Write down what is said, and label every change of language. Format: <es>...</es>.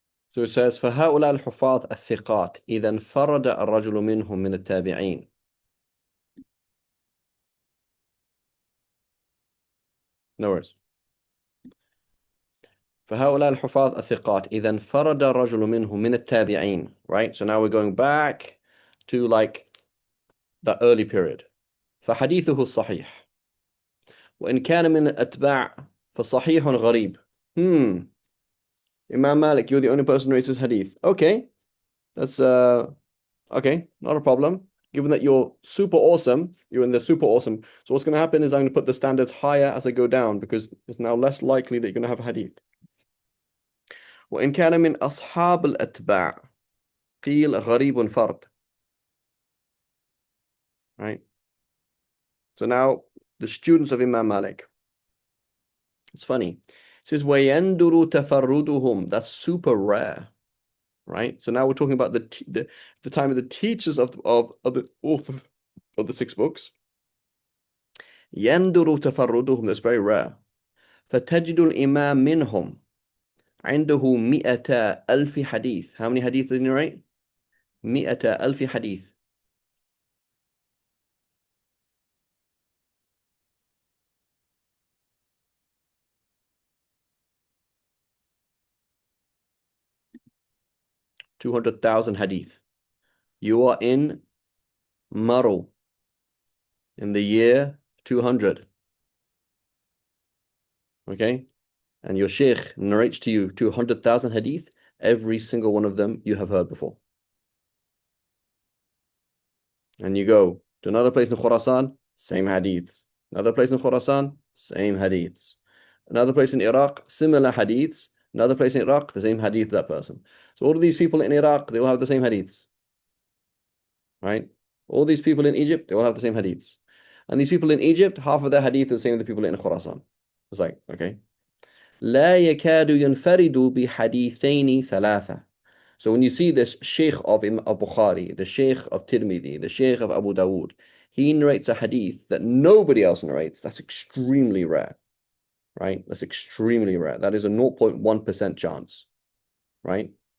<en>So it says</en> <ar>فهؤلاء الحفاظ الثقات إذا انفرد الرجل منهم من التابعين.</ar> <en>No worries.</en> <ar>فهؤلاء الحفاظ الثقات إذا انفرد الرجل منهم من التابعين.</ar> <en>Right? So now we're going back to like the early period.</en> <ar>فحديثه الصحيح. وإن كان من الأتباع فصحيح غريب.</ar> <en>Imam Malik, you're the only person who rates this hadith. Okay, that's okay, not a problem. Given that you're super awesome, you're in the super awesome. So what's going to happen is I'm going to put the standards higher as I go down because it's now less likely that you're going to have a hadith.</en> <ar>وإن كان من أصحاب الأتباع قيل غريب فرد.</ar> <en>Right. So now the students of Imam Malik. It's funny. It says</en> <ar>ويندر تفردهم.</ar> <en>That's super rare. Right? So now we're talking about the time of the teachers of the authors of the 6 books.</en> <ar>يندر تفردهم,</ar> <en>that's very rare.</en> <ar>فتجد الإمام منهم عنده 100,000 حديث.</ar> <en>How many hadith did he narrate?</en> <ar>100,000 حديث.</ar> <en>$200,000 hadith. You are in Maru in the year 200. Okay? And your sheikh narrates to you 200,000 hadith. Every single one of them you have heard before. And you go to another place in Khurasan, same hadiths. Another place in Khurasan, same hadiths. Another place in Iraq, similar hadiths. Another place in Iraq, the same hadith that person. So all of these people in Iraq, they all have the same hadiths, right? All these people in Egypt, they all have the same hadiths. And these people in Egypt, half of their hadith is the same as the people in Khurasan. It's like, okay.</en> <ar>لا يكاد ينفرد بحديثين ثلاثة.</ar> <en>So when you see this Sheikh of Bukhari, the Sheikh of Tirmidhi, the Sheikh of Abu Dawood, he narrates a hadith that nobody else narrates. That's extremely rare, right? That's extremely rare. That is a 0.1% chance, right?</en>